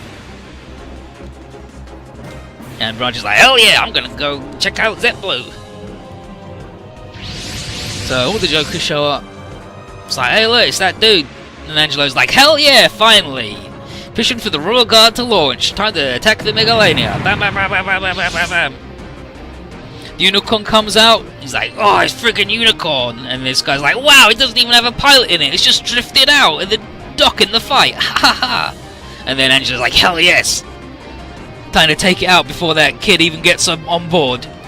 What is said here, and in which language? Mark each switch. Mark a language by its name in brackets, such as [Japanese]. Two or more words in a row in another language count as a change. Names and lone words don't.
[English] And Benarji's like, hell yeah, I'm gonna go check out Z3. So all the Jokers show up. It's like, hey look, it's that dude. And Angelo's like, hell yeah, finally. Pushing for the Royal Guard to launch. Time to attack the Megalania. Bam, bam, bam, bam, bam, bam, bam, bam. The unicorn comes out. He's like, oh, it's friggin' unicorn. And this guy's like, wow, it doesn't even have a pilot in it. It's just drifted out in the dock in the fight. Ha ha ha. And then Angela's like, hell yes. Time to take it out before that kid even gets on board.